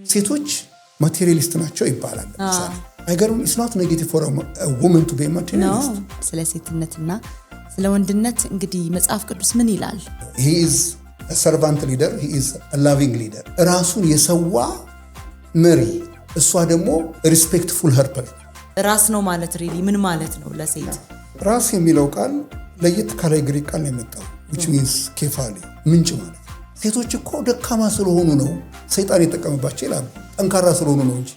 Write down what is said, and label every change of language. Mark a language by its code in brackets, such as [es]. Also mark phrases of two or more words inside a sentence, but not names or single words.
[am] ሴቶች ማቴሪያሊስት ናቸው ይባላል። አይገርም? [en] it's not negative for a woman to be a materialist. [am] ስለ ሴትነትና ስለ ወንድነት እንግዲህ መጽሐፍ ቅዱስ ምን ይላል? [en] he is a servant leader, he is a loving leader. [am] ራሱን የሰዋ መሪ፣ እሷ ደግሞ [en] respectful helper። [am] ራስ ነው ማለት really ምን ማለት ነው ለሴት? ራስ የሚለው ቃል ለየት ካለ ግሪክ ቃል ነው የመጣው [en] which means [am] ኬፋሊ ምንጭ ማለት። ሴቶች እኮ ደካማ ስለሆኑ ነው ሰይጣን የተጠቀመባቸው ይላሉ። ጠንካራ ስለሆኑ ነው እንጂ።